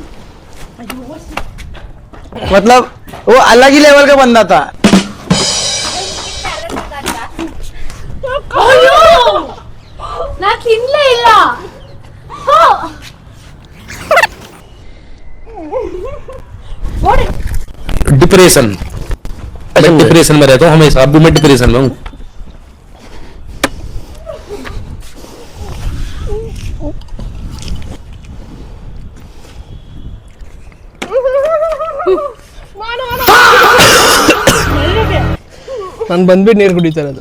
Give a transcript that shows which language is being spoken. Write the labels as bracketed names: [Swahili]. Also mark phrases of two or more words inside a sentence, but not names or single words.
[Hindi] मतलब वो अलग ही लेवल का बंदा था. [Kannada] ನಾ ತಿನ್ಲೇ ಇಲ್ಲ. [Hindi] डिप्रेशन में रहता हूँ हमेशा. अभी मैं डिप्रेशन में हूँ. [Kannada] ನಾನು ಬಂದ್ಬಿಟ್ಟು ನೀರು ಕುಡಿತಾ ಇರೋದು.